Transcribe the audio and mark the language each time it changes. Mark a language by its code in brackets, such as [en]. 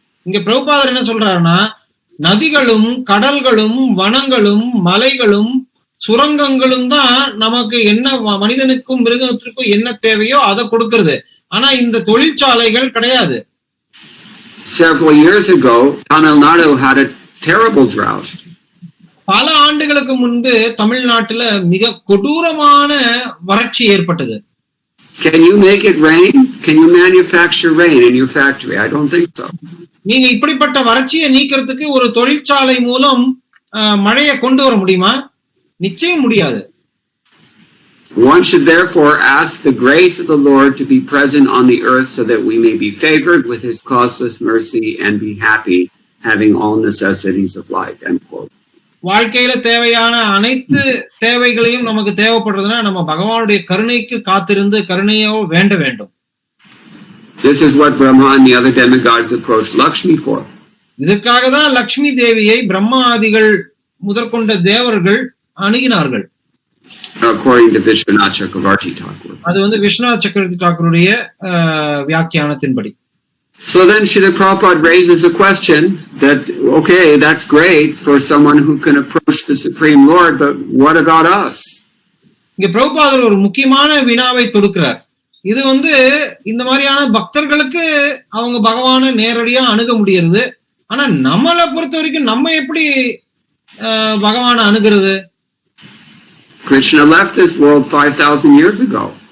[ta] இங்க பிரபுபாதர் என்ன சொல்றாருன்னா, நதிகளும் கடல்களும் வனங்களும் மலைகளும் சுரங்கங்களும் தான் நமக்கு என்ன மனிதனுக்கும் மிருகத்திற்கும் என்ன தேவையோ அதை கொடுக்கிறது. ஆனா இந்த தொழிற்சாலைகள் கிடையாது. [en] Several years ago, Tamil Nadu had a terrible drought. [ta] பல ஆண்டுகளுக்கு முன்பு தமிழ்நாட்டுல மிக கொடூரமான வறட்சி ஏற்பட்டது. [en] Can you make it rain? Can you manufacture rain in your factory? I don't think so. [ta] நீங்க இப்படிப்பட்ட வறட்சியை நீக்கிறதுக்கு ஒரு தொழிற்சாலை மூலம் மழையை கொண்டு வர முடியுமா? நிச்சயம் முடியாது. [en] One should therefore ask the grace of the Lord to be present on the earth so that we may be favored with his causeless mercy and be happy, having all necessities of life. End quote. [ta] வாழ்க்கையில தேவையான அனைத்து தேவைகளையும் நமக்கு தேவைப்படுறதுன்னா நம்ம பகவானுடைய கருணைக்கு காத்திருந்து கருணையோ வேண்ட வேண்டும். [en] This is what Brahma and the other demigods approached Lakshmi for. [ta] இதற்காக தான் லக்ஷ்மி தேவியை பிரம்மா ஆதிகள் முதற்கொண்ட தேவர்கள் அணுகினார்கள். [en] According to Vishwanath Chakravarti Thakur. [ta] அது வந்து விஸ்வநாத் சக்கரவர்த்தி தாக்கூருடைய வியாக்கியானத்தின்படி. [en] So then Srila Prabhupada raises a question that, okay, that's great for someone who can approach the Supreme Lord, but what about us? [ta] இங்க பிரபுபாதர் ஒரு முக்கியமான வினாவை தொடுக்கிறார். இது வந்து இந்த மாதிரியான பக்தர்களுக்கு அவங்க பகவானை நேரடியா அணுக முடியறது. ஆனா நம்மளை பொறுத்த வரைக்கும் நம்ம எப்படி பகவானை அணுகிறது? [en] Krishna left this world 5,000 years ago.